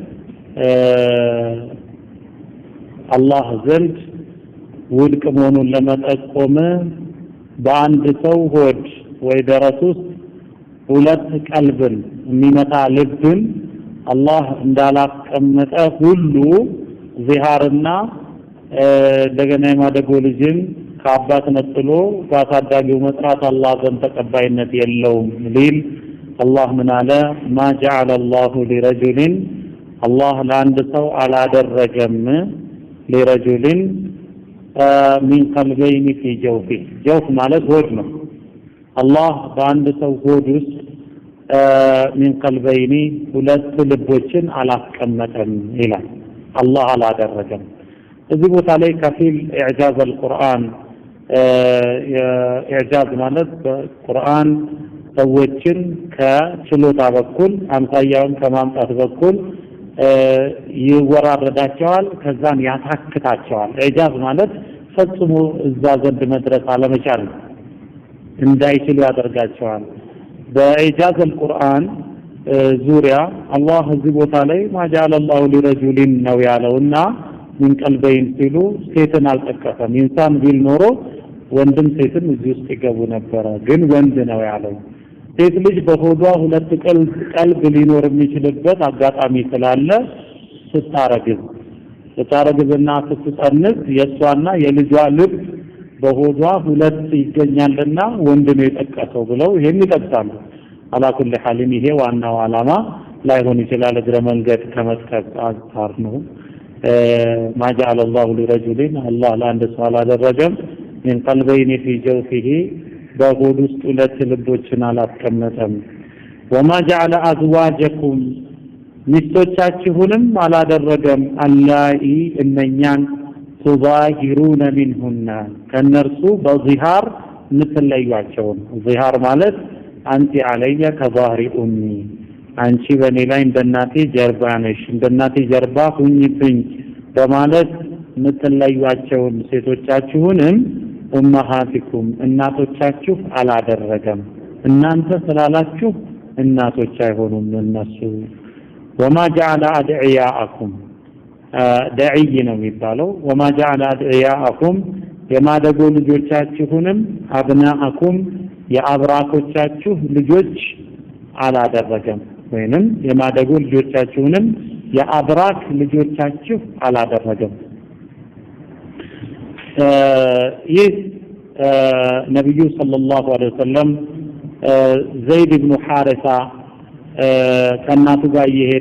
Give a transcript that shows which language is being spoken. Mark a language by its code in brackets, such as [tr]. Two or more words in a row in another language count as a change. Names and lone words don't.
[am] አላህ ዘንድ ውድቅ መሆኑን ለመጠቆም በአንድ ሰው ሆድ ወይ ደረት ውስጥ ሁለት ቀልብን የሚመታ ልብን አላህ እንዳላስቀመጠ ሁሉ ዚሃርና እንደገና የማደጎ ልጅን ከአባት ነጥሎ በአሳዳጊው መጥራት አላህ ዘንድ ተቀባይነት የለውም ሊል አላህ ምን አለ? [ar] ما جعل الله لرجل الله [am] ለአንድ ሰው አላደረገም [ar] لرجل من قلبين في جوفه [am] جوف ማለት ሆድ ነው። አላህ በአንድ ሰው ሆድ ውስጥ [ar] من قلبين [am] ሁለት ልቦችን አላስቀመጠም ይላል። አላህ አላደረገም። እዚህ ቦታ ላይ ከፊል [ar] إعجاز القرآن [am] ኢዕጃዝ ማለት በቁርአን ሰዎችን ከችሎታ በኩል አምሳያውን ከማምጣት በኩል ይወራረዳቸዋል፣ ከዛን ያታክታቸዋል። ኢዕጃዝ ማለት ፈጽሞ እዛ ዘንድ መድረስ አለመቻል እንዳይችሉ ያደርጋቸዋል። በኢዕጃዝ አልቁርአን ዙሪያ አላህ እዚህ ቦታ ላይ [ar] ما جعل الله لرجل [am] ነው ያለውና [ar] من قلبين [am] ሲሉ ሴትን አልጠቀሰም። ኢንሳን ቢል ኖሮ ወንድም ሴትም እዚህ ውስጥ ይገቡ ነበር፣ ግን ወንድ ነው ያለው። ሴት ልጅ በሆዷ ሁለት ቀልብ ሊኖር የሚችልበት አጋጣሚ ስላለ ስታረግዝና ስትጸንስ የሷና የልጇ ልብ በሆዷ ሁለት ይገኛልና ወንድ ነው የጠቀሰው ብለው ይሄን ይጠቅሳሉ። [ar] على كل حال [am] ይሄ ዋናው ዓላማ ላይሆን ይችላል፣ እግረ መንገድ ከመጥቀስ አንፃር ነው። [ar] ما جعل الله لرجل الله [am] ለአንድ ሰው አላደረገም [ar] من قلبين في جوفه [am] በሆድ ውስጥ ሁለት ልቦችን አላስቀመጠም። وما [ar] جعل أزواجكم [am] ሚስቶቻችሁንም አላደረገም አላኢ እነኛን [ar] تظاهرون منهن [am] ከነርሱ በዚሃር ምትለያቸው። ዚሃር ማለት አንቲ [ar] علي كظهر أمي [am] አንቺ በኔ ላይ እንደናቴ ጀርባ ነሽ እንደናቴ ጀርባ ሁኚብኝ በማለት ምትለዩአቸውን ሴቶቻችሁንም ኡማሃቲኩም እናቶቻችሁ አላደረገም እናንተ ስላላችሁ እናቶች አይሆኑም እነሱ [ar] وما جعل ادعياءكم [am] دعي ነው የሚባለው [ar] وما جعل ادعياءكم [am] የማደጎ ልጆቻችሁንም አብናአኩም የአብራኮቻችሁ ልጆች አላደረገም ወይንም የማደጎ ልጆቻችሁንም የአብራክ ልጆቻችሁ አላደረገም ይህ ነብዩ [ar] صلى الله عليه وسلم [am] ዘይድ ኢብኑ ሐሪሳ ከናቱ ጋር እየሄደ